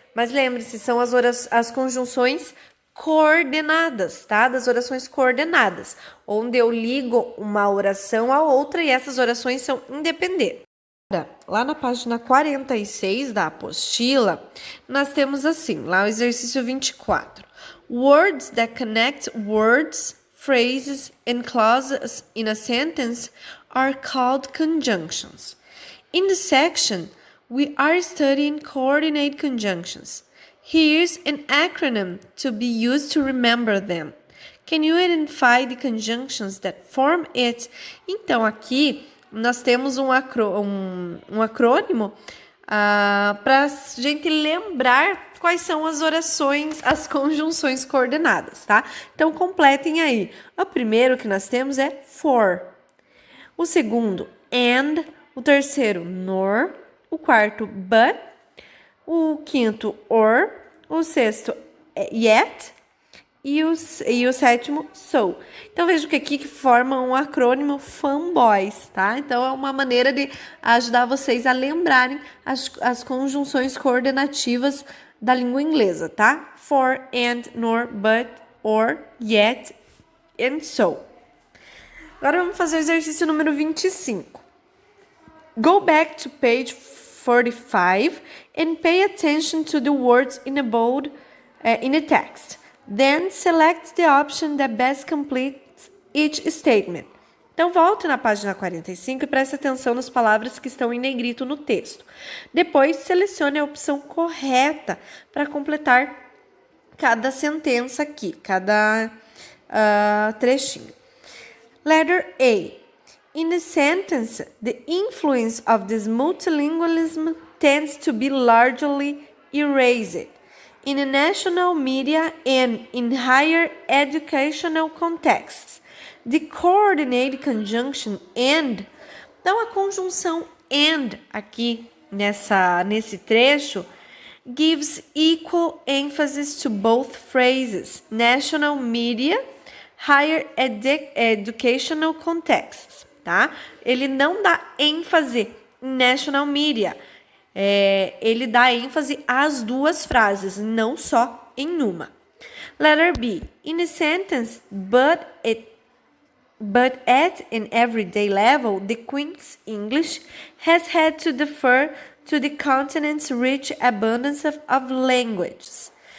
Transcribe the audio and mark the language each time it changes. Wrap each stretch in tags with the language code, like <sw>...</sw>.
<pt>Mas lembre-se, são as conjunções coordenadas, tá? Das orações coordenadas, onde eu ligo uma oração a outra e essas orações são independentes. Lá na página 46 da apostila, nós temos assim, lá o exercício 24.</pt> <en>Words that connect words, phrases and clauses in a sentence are called conjunctions. In this section, we are studying coordinate conjunctions. Here's an acronym to be used to remember them. Can you identify the conjunctions that form it?</en> <pt>Então, aqui nós temos um acrônimo para a gente lembrar quais são as orações, as conjunções coordenadas, tá? Então, completem aí. O primeiro que nós temos é for. O segundo, and. O terceiro, nor. O quarto, but. O quinto, or. O sexto, yet. E o sétimo, so. Então, veja que aqui que forma um acrônimo fanboys, tá? Então, é uma maneira de ajudar vocês a lembrarem as conjunções coordenativas da língua inglesa, tá?</pt> <en>For, and, nor, but, or, yet, and so.</en> <pt>Agora, vamos fazer o exercício número 25.</pt> <en>Go back to page 45 and pay attention to the words in a bold in the text. Then select the option that best completes each statement.</en> <pt>Então, volte na página 45 e preste atenção nas palavras que estão em negrito no texto. Depois, selecione a opção correta para completar cada sentença aqui, cada trechinho.</pt> <en>Letter A. In the sentence, the influence of this multilingualism tends to be largely erased. In the national media and in higher educational contexts, the coordinated conjunction and.</en> <pt>Então, a conjunção</pt> <en>and</en> <pt>aqui nesse trecho</pt> <en>gives equal emphasis to both phrases, national media, higher educational contexts, tá?</en> <pt>Ele não dá ênfase em national media. Ele dá ênfase às duas frases, não só em uma.</pt> <en>Letter B. In a sentence, but at an everyday level, the Queen's English has had to defer to the continent's rich abundance of languages.</en>